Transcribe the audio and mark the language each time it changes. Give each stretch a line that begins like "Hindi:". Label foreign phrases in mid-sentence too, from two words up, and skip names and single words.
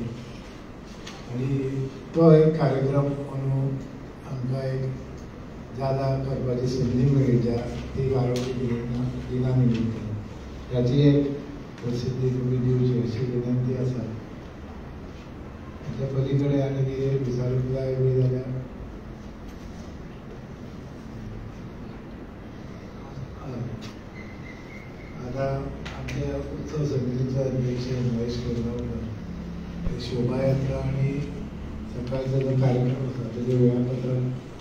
Marathi: आणि तो एक कार्यक्रम म्हणून
Konkani: आमकां एक जादा करपाची संदी मेळ्ळी ज्या ती आरोग्य दिना निमित्त ह्याची एक प्रसिद्धी तुम्ही दिवची अशी विनंती आसा.
Marathi: त्याच्या पलीकडे
Konkani: आनी कितें विचारूंक जाय बी जाल्यार
Marathi: आता आमच्या उत्सव समितीचा अध्यक्ष महेश कोरगावकर शोभायात्रा आणि सकाळचा जो कार्यक्रम होता त्याचे वेळापत्रक.